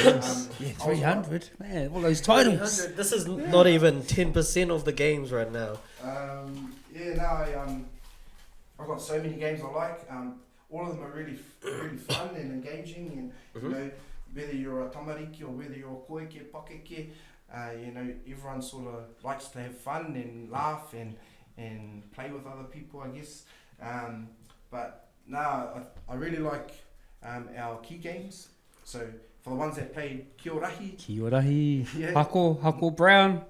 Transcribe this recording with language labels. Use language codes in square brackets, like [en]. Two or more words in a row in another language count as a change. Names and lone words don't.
[en] 300, man, all those titles. This is not even 10% of the games right now. I've got so many games I like. All of them are really fun and engaging, and whether you're a tamariki or whether you're a [mi] koeke, pakeke, [en] everyone sort of likes to have fun and laugh and play with other people, I guess. I really like our key games. So for the ones that play Kiorahi, Hako Brown,